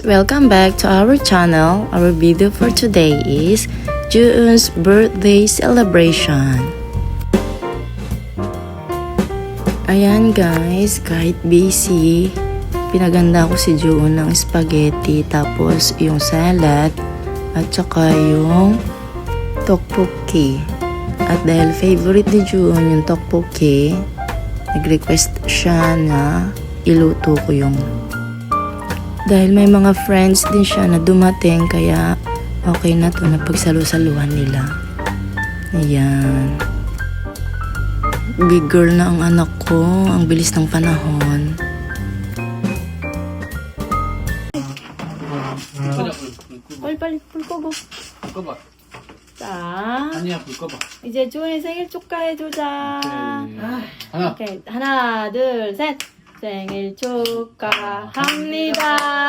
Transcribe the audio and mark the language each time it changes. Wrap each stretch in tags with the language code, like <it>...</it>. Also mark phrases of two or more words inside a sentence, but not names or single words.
<en>Welcome back to our channel. Our video for today is Jueun's birthday celebration.</en> <tl>Ayan guys, kahit busy, pinaganda ko si Jueun ng spaghetti, tapos yung salad, at saka yung tteokbokki. At dahil favorite ni Jueun yung tteokbokki, nag-request siya na iluto ko yung dahil may mga friends din siya na dumating, kaya okay na to na pagsalu-saluhan nila. Ayan.</tl> <en>Big girl</en> <tl>na ang anak ko. Ang bilis ng panahon.</tl> <ko>빨리 불 꺼봐. 꺼봐. 자, 아니야, 불 꺼봐. 이제 주원이 생일 축하해주자. 하나. 오케이, 하나, 둘, 셋. 생일 축하합니다.</ko>